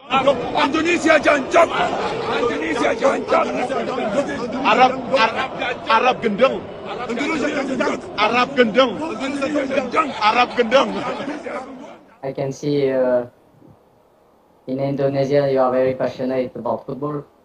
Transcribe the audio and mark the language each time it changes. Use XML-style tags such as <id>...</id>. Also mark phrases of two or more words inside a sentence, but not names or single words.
<jv>Indonesia jancap. Indonesia jancap. Arab gendeng. Indonesia jancap. Arab gendeng. Arab gendeng.</jv> <en>I can see in Indonesia you are very passionate about football.</en>